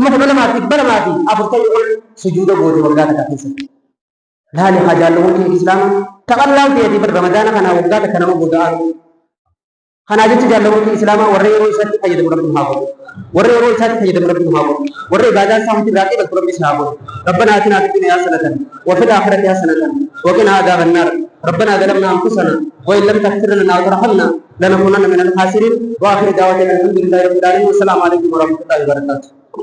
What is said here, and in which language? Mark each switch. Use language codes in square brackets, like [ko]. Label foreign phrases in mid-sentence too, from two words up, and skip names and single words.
[om] 1240 ol sujuuda goote waggaa takka keessatti laali haa jaallamuun kee islaama taqallaa ta'eeti bar ramadaana kana waggaa takka nama goda'an kanaa jecha jaallamuun kee islaama warra yeroo isaatti fayyadamu rabbi haa godhu warra yeroo isaatti fayyadamu rabbi haa godhu warra ibaadaa isaa hundi irraa qeebatu rabbi haa godhu [ar] ربنا آتنا في الدنيا حسنة وفي الآخرة حسنة وقنا عذاب النار ربنا ظلمنا أنفسنا وإن لم تغفر لنا وترحمنا لنكونن من الخاسرين وآخر دعوانا الحمد لله رب العالمين والسلام عليكم ورحمة الله وبركاته